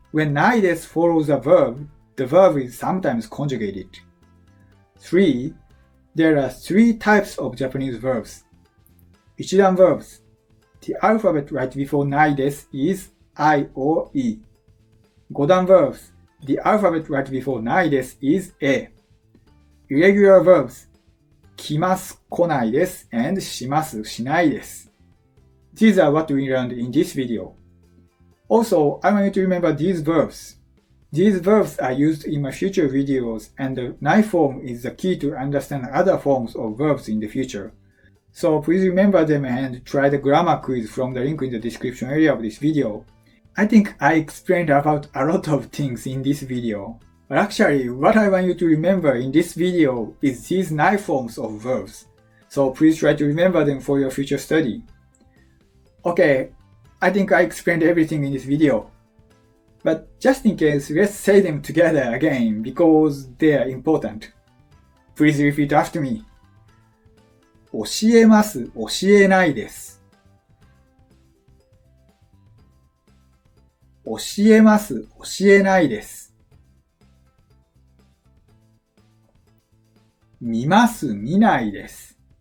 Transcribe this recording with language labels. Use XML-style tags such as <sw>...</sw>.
<en>When ないです follows a verb, the verb is sometimes conjugated. 3. There are 3 types of Japanese verbs. Ichi-dan verbs. The alphabet right before ないです is I or E. 5段 verbs. The alphabet right before ないです is A. Irregular verbs.</en> <ja>来ます、来ないです and します、しないです。</ja> <en>These are what we learned in this video. Also, I want you to remember these verbs. These verbs are used in my future videos and the ない form is the key to understand other forms of verbs in the future. So please remember them and try the grammar quiz from the link in the description area of this video. I think I explained about a lot of things in this video. But actually, what I want you to remember in this video is these ない forms of verbs. So please try to remember them for your future study. Okay, I think I explained everything in this video. But just in case, let's say them together again because they are important. Please repeat after me.</en> <ja>教えます、教えないです。教えます、教えないです。見ます、見ないです。</ja>